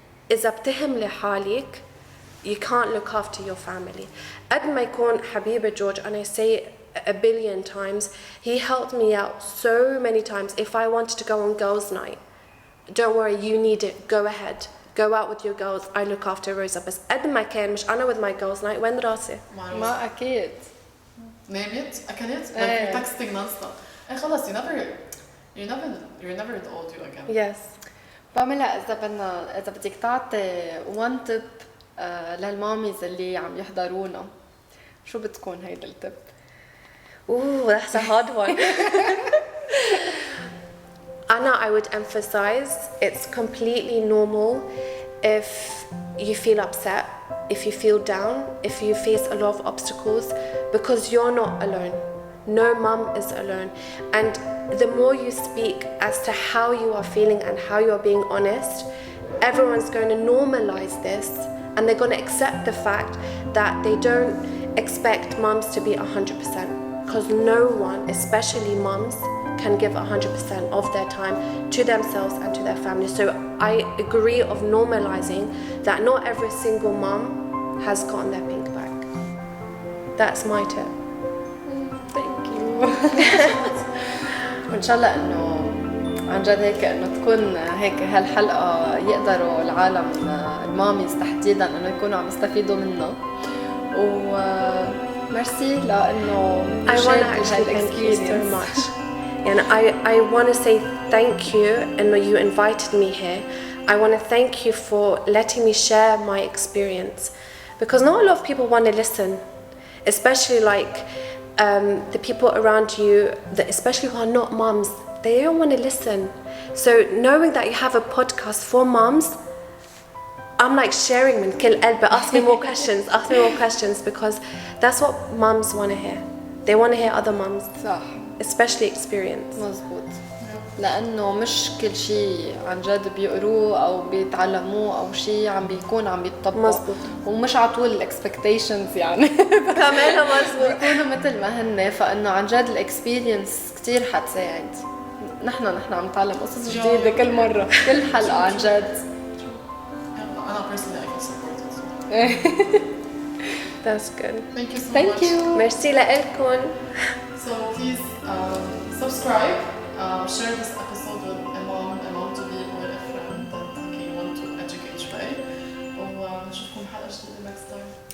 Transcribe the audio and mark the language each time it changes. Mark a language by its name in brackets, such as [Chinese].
[Arabic] إذا بتهملي حالك, [English] you can't look after your family. [Arabic] قد ما يكون حبيبي [English] George, and I say a billion times, he helped me out so many times. If I wanted to go on girls' night, don't worry, you need it, go ahead. Go out with your girls, I look after Rosa. [Arabic] بس قد ما كان مش أنا [English] with my girls' night, [Arabic] وين راسي؟ ما أكيد. نامت؟ أكلت؟ [English] Like you're texting non-stop. [Arabic] إيه خلص, [English] you're never old you again. Yes. [Arabic] باميلا, إذا بدك تعطي [English] one tip [Arabic] للماميز اللي عم يحضرونا, شو بتكون هيدا التب؟ [English] Ooh, that's a hard one. Anna, I would emphasize it's completely normal if you feel upset, if you feel down, if you face a lot of obstacles, because you're not alone. No mum is alone. And the more you speak as to how you are feeling and how you are being honest, everyone's going to normalize this, and they're going to accept the fact that they don't expect mums to be 100%, because no one, especially mums, can give 100% of their time to themselves and to their family. So I agree of normalizing that not every single mum has gotten their pink back. That's my tip. Thank you. [Arabic] وإن شاء الله إنه عن جد هيك إنه تكون هيك هالحلقة يقدروا العالم الماميز تحديداً إنه يكونوا عم يستفيدوا منها. وميرسي لأنه [English] I want to actually thank you so much. And I want to say thank you, and you invited me here. I want to thank you for letting me share my experience, because not a lot of people want to listen, especially like the people around you, especially who are not mums. They don't want to listen. So knowing that you have a podcast for mums, I'm like sharing [Arabic] من كل قلبي. [English] Ask me more questions, because that's what mums want to hear. They want to hear other mums. [Arabic] صح. [English] Especially experience. [Arabic] مزبوط. لأنه مش كل شيء عن جد بيقروه أو بيتعلموه أو شيء عم بيكون عم يتطبق. مزبوط. ومش على طول الاكسبكتيشنز يعني. كمان مزبوط. بيكونوا مثل ما هن, فإنه عن جد الاكسبيرينس كتير حتساعد. نحن عم نتعلم قصص جديدة كل مرة, كل حلقة عن جد. أنا [English] personally I can support it. That's good. Thank you so much. Thank you. [Arabic] Merci لكم. [English] So please subscribe, share this episode with a mom to be with a friend that you want to educate [Arabic] شوي. ونشوفكم حلقة جديدة [English] next time.